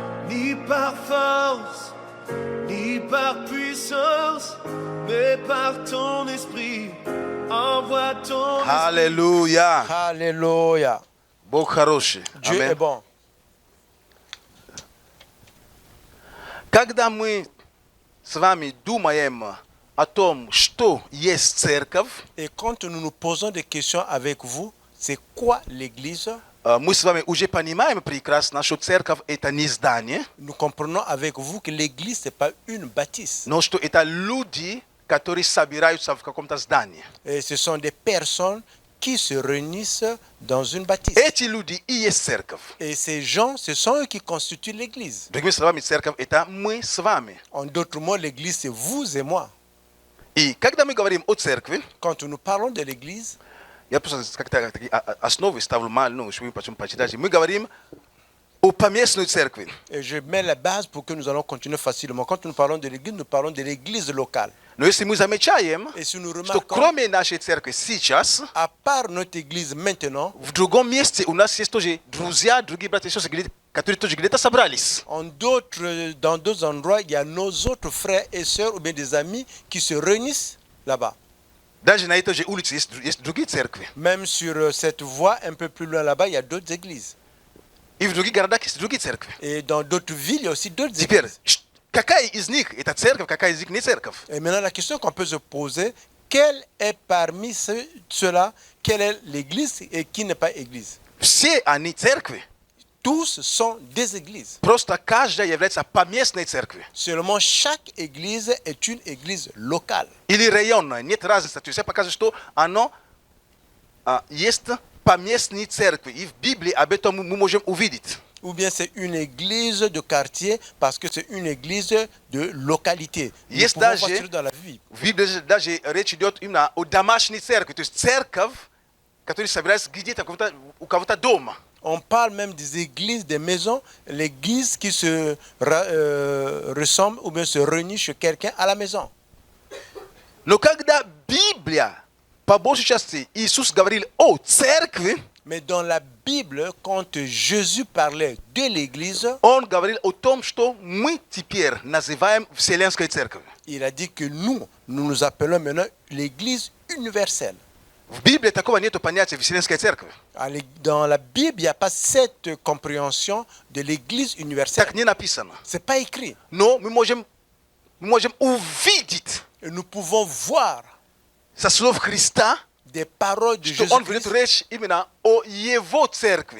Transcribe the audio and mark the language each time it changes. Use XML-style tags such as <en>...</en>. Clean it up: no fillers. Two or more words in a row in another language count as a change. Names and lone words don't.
<fr>ni par force, ni par puissance, mais par ton esprit. Envoie ton</fr> <ru>Аллилуйя.</ru> <fr>Alléluia.</fr> <ru>Бог хороший.</ru> <fr>Dieu est</fr> <ru>Аминь.</ru> <fr>bon.</fr> <ru>Когда мы с вами думаем о том, что есть церковь,</ru> <fr>Et quand nous nous posons des questions avec vous, c'est quoi l'église?</fr> <ru>мы с вами уже понимаем прекрасно, что церковь это не здание,</ru> <fr>Nous comprenons avec vous que l'église, ce n'est pas une bâtisse.</fr> <ru>но что это люди, которые собираются в каком-то здании.</ru> <fr>Et ce sont des personnes qui se réunissent dans une bâtisse.</fr> <ru>Эти люди и есть церковь.</ru> <fr>Et ces gens, ce sont eux qui constituent l'église.</fr> <ru>Другими словами, церковь это мы с вами.</ru> <fr>En d'autres mots, l'église, c'est vous et moi.</fr> <ru>И когда мы говорим о церкви,</ru> <fr>Quand nous parlons de l'église,</fr> <ru>я просто как-то такие основы ставлю mal, ну, чтобы потом почитать. Мы говорим о поместной церкви.</ru> <fr>et je mets la base pour que nous allons continuer facilement. Quand nous parlons de l'église, nous parlons de l'église locale.</fr> <ru>Но если мы замечаем,</ru> <fr>Et si nous</fr> <ru>что</ru> <fr>remarquons,</fr> <ru>кроме нашей церкви сейчас,</ru> <fr>à part notre église maintenant,</fr> <ru>в другом месте у нас есть тоже друзья, другие братья и сестры, которые тоже где-то собрались.</ru> <fr>dans d'autres endroits, il y a nos autres frères et sœurs ou bien des amis qui se réunissent là-bas.</fr> <ru>Даже на этой же улице есть другие церкви.</ru> <fr>Même sur cette voie, un peu plus loin là-bas, il y a d'autres églises.</fr> <ru>И в других городах есть другие церкви.</ru> <fr>Et dans d'autres villes, il y a aussi d'autres</fr> <ru>Теперь,</ru> <fr>églises.</fr> <ru>какая из них это церковь, какая из них не церковь?</ru> <fr>Et maintenant, la question qu'on peut se poser, quelle est parmi ceux-là, quelle est l'église et qui n'est pas église?</fr> <ru>Все они церкви.</ru> <fr>Tous sont des églises.</fr> <ru>Просто каждая является поместной церковью.</ru> <fr>Seulement chaque église est une église locale.</fr> <ru>Или районная. Нет разницы. То есть я показываю, что оно есть поместные церкви. И в Библии об этом мы можем увидеть.</ru> <fr>Ou bien c'est une église de quartier parce que c'est une église de localité. Nous</fr> <ru>Есть</ru> <fr>pouvons</fr> <ru>даже,</ru> <fr>voir cela dans la vie.</fr> <ru>в Библии даже речь идет именно о домашней церкви. То есть церковь, которая собирается где-то у кого-то дома.</ru> <fr>On parle même des églises, des maisons, l'église qui se ressemble ou bien se réunit chez quelqu'un à la maison.</fr> <ru>Но когда Библия, по большей части, Иисус говорил о церкви,</ru> <fr>Mais dans la Bible, quand Jésus parlait de l'église,</fr> <ru>он говорил о том, что мы теперь называем Вселенской церковью.</ru> <fr>il a dit que nous nous appelons maintenant l'église universelle.</fr> <ru>В Библии такого нет понятия Вселенской церкви.</ru> <fr>Dans la Bible, il n'y a pas cette compréhension de l'église universelle.</fr> <ru>Так не написано.</ru> <fr>Ce n'est pas écrit.</fr> <ru>Но мы можем увидеть</ru> <fr>Et nous pouvons voir</fr> <ru>со слов Христа,</ru> <fr>des paroles de</fr> <ru>что он ведет</ru> <fr>Jésus-Christ.</fr> <ru>речь именно о его церкви.</ru>